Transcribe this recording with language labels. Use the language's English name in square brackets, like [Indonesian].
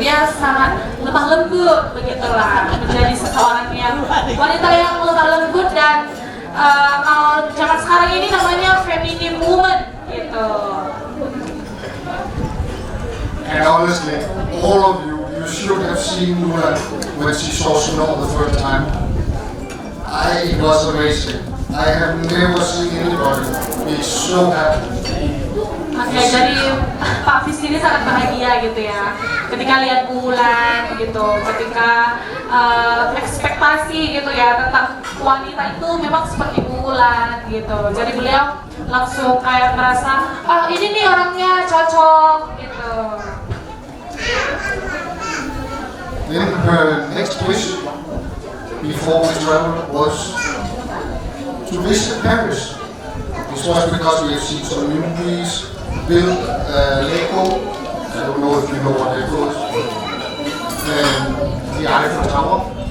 [Indonesian] Dia sangat lemah lembut begitulah, menjadi seseorang yang wanita yang lemah lembut dan kalau zaman sekarang ini namanya [English] feminine woman [Indonesian] gitu. [English] And honestly, all of you should have seen Luna when she saw snow the first time. It was amazing. I have never seen anybody be so happy. [Indonesian] Oke, jadi Pak Fis ini sangat bahagia gitu ya ketika lihat bulan gitu, ketika ekspektasi gitu ya tentang wanita itu memang seperti bulan gitu. Jadi beliau langsung kayak merasa, ini nih orangnya cocok gitu. [English] Then her next wish before we traveled was to visit Paris. This was because we have seen some movies, built Lego. I don't know if you know what Lego is. And the Eiffel Tower.